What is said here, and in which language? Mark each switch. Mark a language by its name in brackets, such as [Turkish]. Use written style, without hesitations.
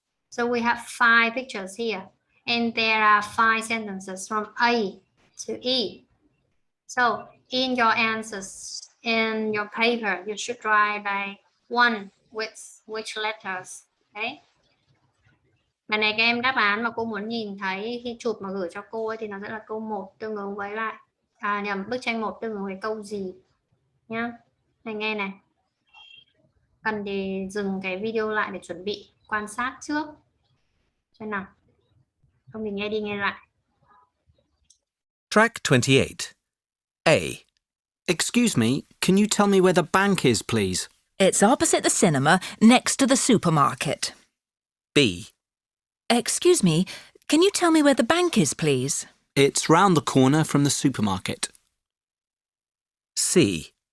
[English] So we have 5 pictures here, and there are 5 sentences from A to E. So in your answers, in your paper, you should write by one with which letters. Okay. [Vietnamese] Bài này các em đáp án mà cô muốn nhìn thấy khi chụp mà gửi cho cô ấy thì nó sẽ là câu 1 tương ứng với lại bức tranh 1 tương ứng với câu gì nhá. Này nghe này. Cần thì dừng cái video lại để chuẩn bị quan sát trước. Xem nào. Không thì nghe đi nghe lại. [English] Track 28. A. Excuse me, can you tell me where the bank is, please? It's opposite the cinema, next to the supermarket. B. Excuse me, can you tell me where the bank is, please? It's round the corner from the supermarket. C.